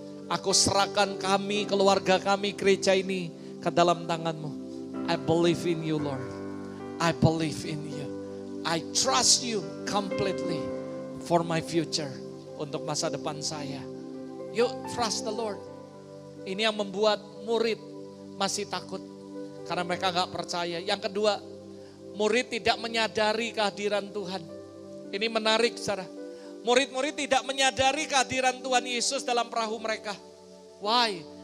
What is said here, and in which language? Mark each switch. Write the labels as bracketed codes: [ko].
[id] Aku serahkan kami, keluarga kami, gereja ini ke dalam tangan-Mu. [en] I believe in you Lord. I believe in you. I trust you completely for my future. [id] Untuk masa depan saya. Yuk [en] trust the Lord. [id] Ini yang membuat murid masih takut. Karena mereka gak percaya. Yang kedua, murid tidak menyadari kehadiran Tuhan. Ini menarik saudara. Murid-murid tidak menyadari kehadiran Tuhan Yesus dalam perahu mereka. [en] Why?